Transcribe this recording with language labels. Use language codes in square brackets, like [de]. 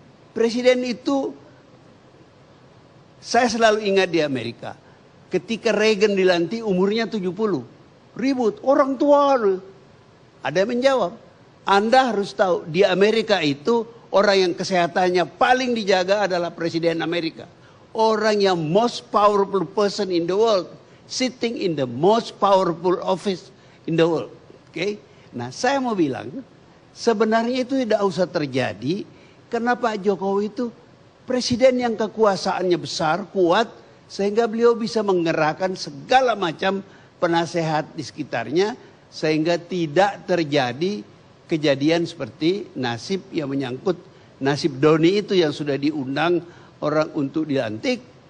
[id] Presiden itu saya selalu ingat di Amerika. Ketika Reagan dilantik umurnya 70. Ribut, orang tua. Ada yang menjawab. Anda harus tahu di Amerika itu orang yang kesehatannya paling dijaga adalah Presiden Amerika. Orang yang [en] most powerful person in the world. Sitting in the most powerful office in the world. Oke? [id] Nah saya mau bilang sebenarnya itu tidak usah terjadi. Karena Pak Jokowi itu presiden yang kekuasaannya besar, kuat. Sehingga beliau bisa menggerakkan segala macam penasehat di sekitarnya. Sehingga tidak terjadi kejadian seperti nasib yang menyangkut nasib Doni itu yang sudah diundang orang untuk dilantik.